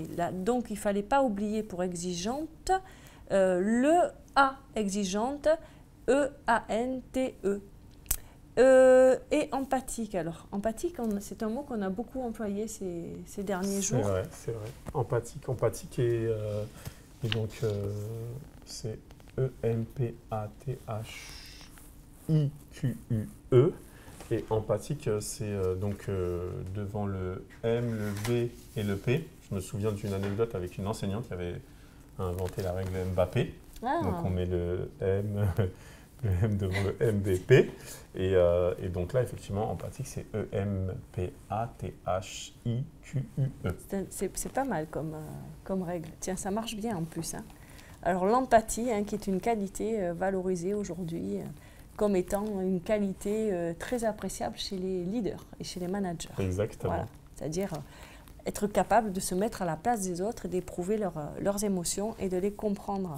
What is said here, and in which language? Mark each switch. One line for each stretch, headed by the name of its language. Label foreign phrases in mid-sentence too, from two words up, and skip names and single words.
French: Donc, il ne fallait pas oublier pour exigeante le A, exigeante, E-A-N-T-E. Et empathique. Alors, empathique, c'est un mot qu'on a beaucoup employé ces derniers jours. C'est vrai. Empathique et donc, c'est E-M-P-A-T-H-I-Q-U-E. Et empathique, c'est donc devant le M, le V et le P. Je me souviens d'une anecdote avec une enseignante qui avait inventé la règle Mbappé. Ah. Donc on met le M devant le MBP. Et donc là, effectivement, empathique, c'est E-M-P-A-T-H-I-Q-U-E. C'est pas mal comme règle. Tiens, ça marche bien en plus. Hein. Alors l'empathie, qui est une qualité valorisée aujourd'hui comme étant une qualité très appréciable chez les leaders et chez les managers. Exactement. Voilà. C'est-à-dire être capable de se mettre à la place des autres et d'éprouver leurs émotions et de les comprendre.